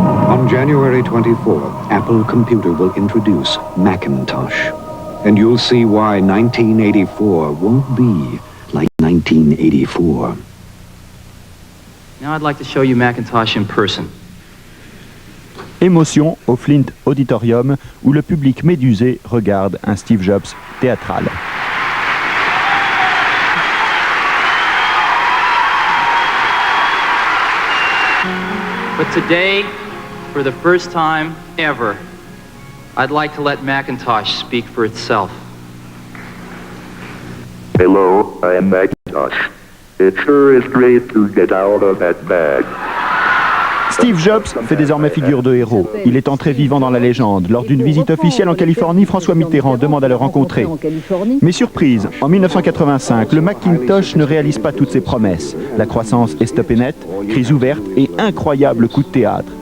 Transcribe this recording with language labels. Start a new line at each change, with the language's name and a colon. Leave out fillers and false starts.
English: On January 24th, Apple Computer will introduce Macintosh. And you'll see why 1984 won't be like 1984. Now I'd like to show you Macintosh in person.
French: Émotion au Flint Auditorium où le public médusé regarde un Steve Jobs théâtral.
English: But today, for the first time ever, I'd like to let Macintosh speak for itself. Hello, I am Macintosh. It sure is great to get out of that bag.
French: Steve Jobs fait désormais figure de héros. Il est entré vivant dans la légende. Lors d'une visite officielle en Californie, François Mitterrand demande à le rencontrer. Mais surprise, en 1985, le Macintosh ne réalise pas toutes ses promesses. La croissance est stoppée net, crise ouverte et incroyable coup de théâtre.